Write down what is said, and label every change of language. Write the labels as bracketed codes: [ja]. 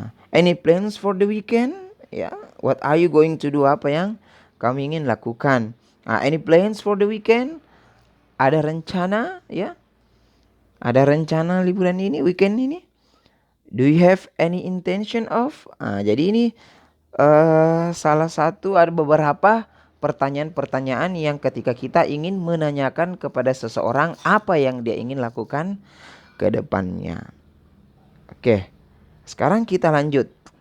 [en] Any plans for the weekend? Ya, what are you going to do? [id] Apa yang kamu ingin lakukan? [en] Any plans for the weekend? [id] Ada rencana ya? Ada rencana liburan ini, weekend ini? [en] Do you have any intention of? [id] Jadi ini salah satu ada beberapa pertanyaan-pertanyaan yang ketika kita ingin menanyakan kepada seseorang apa yang dia ingin lakukan ke depannya. Oke, sekarang kita lanjut.